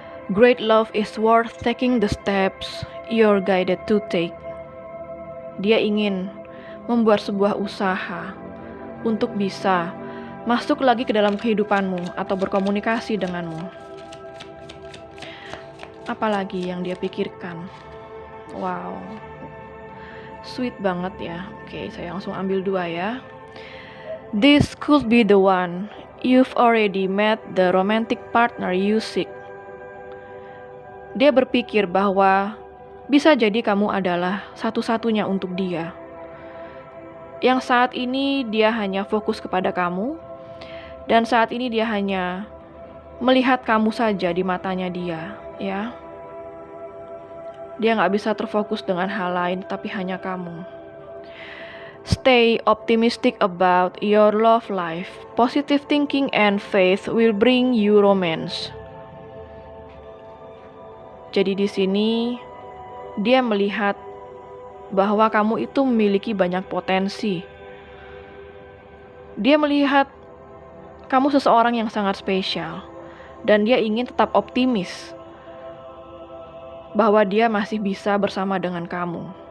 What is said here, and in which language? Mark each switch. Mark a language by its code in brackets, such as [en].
[en] Great love is worth taking the steps you're guided to take. [id] Dia ingin membuat sebuah usaha untuk bisa masuk lagi ke dalam kehidupanmu atau berkomunikasi denganmu. Apalagi yang dia pikirkan. Wow, sweet banget ya. Oke, saya langsung ambil 2 ya. [en] This could be the one. You've already met the romantic partner you seek. [id] Dia berpikir bahwa bisa jadi kamu adalah satu-satunya untuk dia. Yang saat ini dia hanya fokus kepada kamu, dan saat ini dia hanya melihat kamu saja di matanya dia, ya. Dia nggak bisa terfokus dengan hal lain, tapi hanya kamu. [en] Stay optimistic about your love life. Positive thinking and faith will bring you romance. [id] Jadi di sini dia melihat bahwa kamu itu memiliki banyak potensi. Dia melihat kamu seseorang yang sangat spesial dan dia ingin tetap optimis bahwa dia masih bisa bersama dengan kamu.